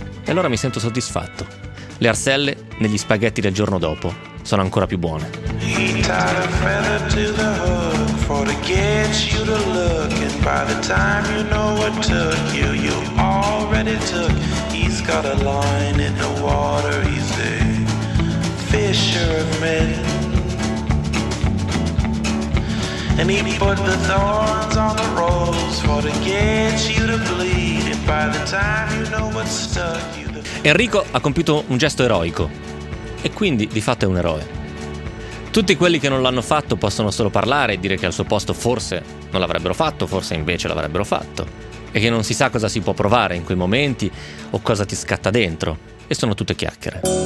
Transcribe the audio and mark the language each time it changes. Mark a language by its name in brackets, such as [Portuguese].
[Italian] E allora mi sento soddisfatto. Le arselle, negli spaghetti del giorno dopo, sono ancora più buone. [English] And he put the thorns on the rose for to get you to bleed. And by the time you know what stuck you. [Italian] Enrico ha compiuto un gesto eroico. E quindi, di fatto, è un eroe. Tutti quelli che non l'hanno fatto possono solo parlare e dire che al suo posto forse non l'avrebbero fatto, forse invece l'avrebbero fatto. E che non si sa cosa si può provare in quei momenti o cosa ti scatta dentro. E sono tutte chiacchiere.